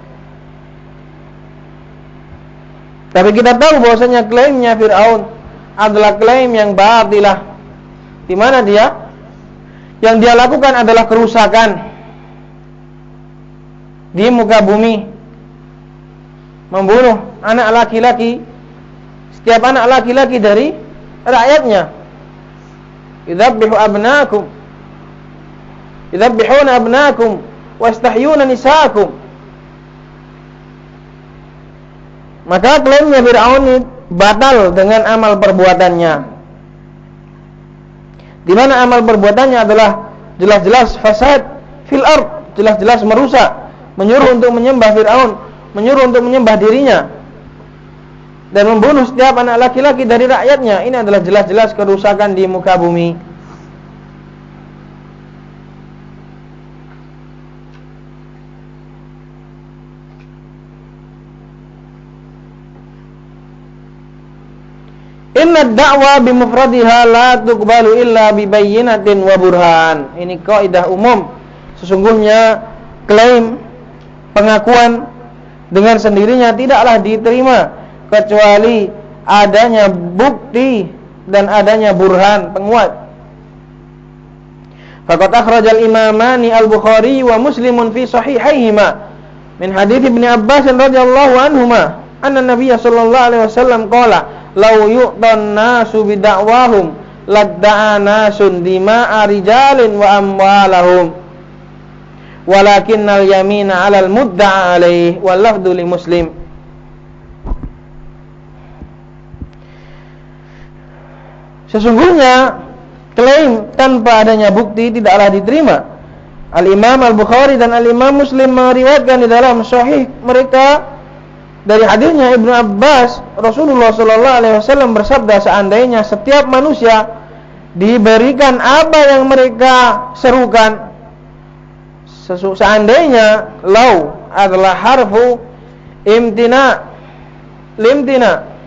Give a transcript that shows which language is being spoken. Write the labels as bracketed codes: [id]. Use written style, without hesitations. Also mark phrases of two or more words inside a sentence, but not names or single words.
[id] Tapi kita tahu bahwasanya klaimnya Fir'aun adalah klaim yang batilah, di mana yang dia lakukan adalah kerusakan di muka bumi, membunuh anak laki-laki, setiap anak laki-laki dari rakyatnya. [ar] يذبحون أبناءكم ويستحيون نساءكم. [id] Maka klaimnya Fir'aun batal dengan amal perbuatannya, di mana amal perbuatannya adalah jelas-jelas [ar] فساد في الأرض, [id] jelas-jelas merusak, menyuruh untuk menyembah Fir'aun, menyuruh untuk menyembah dirinya, dan membunuh setiap anak laki-laki dari rakyatnya. Ini adalah jelas-jelas kerusakan di muka bumi. [ar] إن الدعوى بمفردها لا تقبل إلا ببينة وبرهان. [id] Ini kaidah umum. Sesungguhnya klaim, pengakuan dengan sendirinya tidaklah diterima kecuali adanya bukti dan adanya burhan, penguat. [ar] فقد أخرج الإمامان البخاري ومسلم في صحيحيهما من حديث ابن عباس رضي الله عنهما أن النبي صلى الله عليه وسلم قال لو يعطى الناس بدعواهم لادعى ناس دماء رجال وأموالهم ولكن اليمين على المدعى عليه واللفظ لمسلم. [id] Sesungguhnya klaim tanpa adanya bukti tidaklah diterima. Al-Imam Al-Bukhari dan Al-Imam Muslim meriwayatkan di dalam sahih mereka dari hadisnya Ibnu Abbas, Rasulullah [ar] صلى الله عليه وسلم [id] bersabda, seandainya setiap manusia diberikan apa yang mereka serukan, seandainya law adalah [ar] حرف امتناع لامتناع,